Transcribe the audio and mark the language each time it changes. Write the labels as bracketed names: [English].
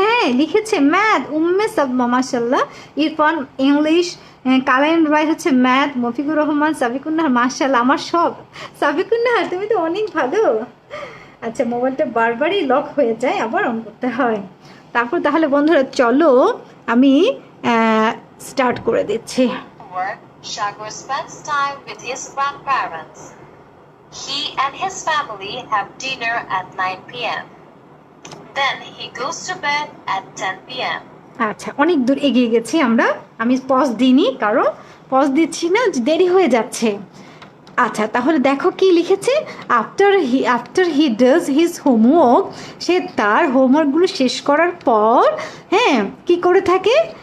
[Bangla] হ্যাঁ লিখেছে ম্যাথ, উম্মে সাবমা মাশাল্লাহ। ইরফান ইংলিশ, কালাইন রায় হচ্ছে ম্যাথ, মফিকুর রহমান, সাবিকুন্নাহার মাশাল্লাহ। আমার সব সাবিকুন্নাহার, তুমি তো অনেক ভালো। আচ্ছা মোবাইলটা বারবারই লক হয়ে যায়, আবার অন করতে হয়। তারপর তাহলে বন্ধুরা চলো আমি স্টার্ট করে দিচ্ছি। [English] Shagor spends time with his grandparents. He and his family have dinner at 9 p.m. Then he goes to bed at 10 p.m. [Bangla] আচ্ছা অনেক দূর এগিয়ে গেছি আমরা, আমি পজ দিইনি, কারণ পজ দিচ্ছি না, দেরি হয়ে যাচ্ছে। আচ্ছা তাহলে দেখো কি লিখেছে, [English] After he does his homework. [Bangla] সে তার হোমওয়ার্কগুলো শেষ করার পর হ্যাঁ কি করে থাকে?